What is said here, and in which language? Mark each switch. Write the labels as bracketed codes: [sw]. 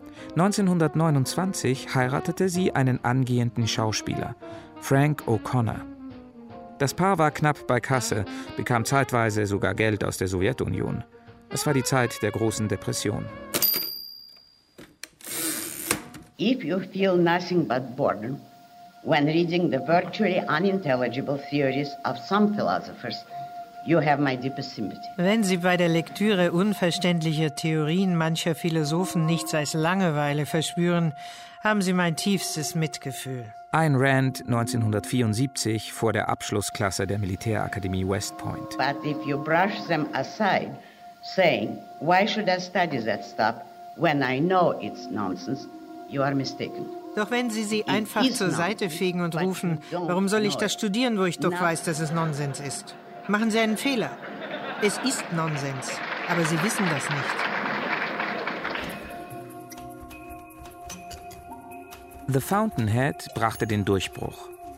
[de] 1929 heiratete sie einen angehenden Schauspieler, Frank O'Connor. Das Paar war knapp bei Kasse, bekam zeitweise sogar Geld aus der Sowjetunion. Es war die Zeit der großen Depression. [en] If you feel nothing but boredom when reading the virtually unintelligible theories of some philosophers, you have my deepest sympathy. [de] Wenn Sie bei der Lektüre unverständlicher Theorien mancher Philosophen nichts als Langeweile verspüren, haben Sie mein tiefstes Mitgefühl. Ayn Rand, 1974, vor der Abschlussklasse der Militärakademie West Point. [en] But if you brush them aside, saying, why should I study that stuff when I know it's nonsense, you are mistaken. [de] Doch wenn Sie sie einfach zur Seite fegen und rufen, warum soll ich das studieren, wo ich doch weiß, dass es Nonsens ist? Machen Sie einen Fehler. Es ist Nonsens, aber Sie wissen das nicht. The Fountainhead brachte den Durchbruch.